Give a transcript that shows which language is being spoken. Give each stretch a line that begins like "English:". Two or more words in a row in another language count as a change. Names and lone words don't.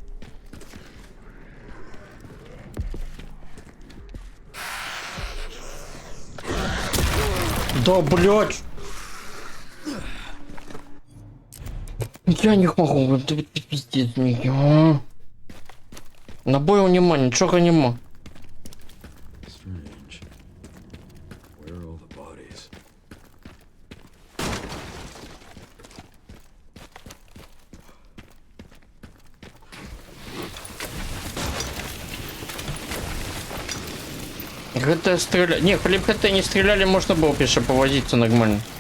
Russian: Да блять! Я не могу, это пиздец меня.
Ukrainian: Набою нема,
Russian: ничего нема.
English: Strange. Where are all the bodies?
Russian: ГТ стреляли. Не,
Ukrainian: коли б
Russian: ГТ не стреляли, можно было пеше повозиться нормально.